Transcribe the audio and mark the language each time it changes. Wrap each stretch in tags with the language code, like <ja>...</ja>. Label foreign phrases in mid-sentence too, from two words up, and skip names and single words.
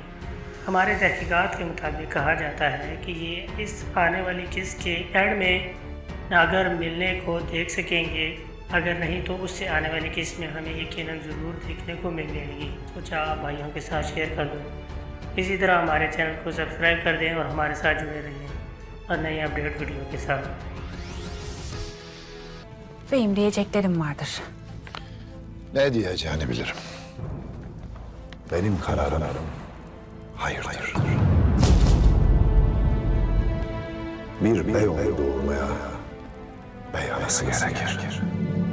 <hi>हमारे तहकीकात के मुताबिक कहा जाता है कि ये इस आने वाली किस्त के एंड में अगर मिलने को देख सकेंगे, अगर नहीं तो उससे आने वाली किस्त में हमें यकीनन ज़रूर देखने को मिल जाएगी। सोचा आप भाइयों के साथ शेयर कर दूँ। इसी तरह हमारे चैनल को सब्सक्राइब कर दें और हमारे साथ जुड़े रहें और नई</hi> <en>update video</en> <hi>के साथ।</hi> <tr>Benim diyeceklerim vardır. Ne diyeceğini bilirim. Benim kararım hayırdır. Bir bey oğlu doğurmaya bey anası gerekir.</tr>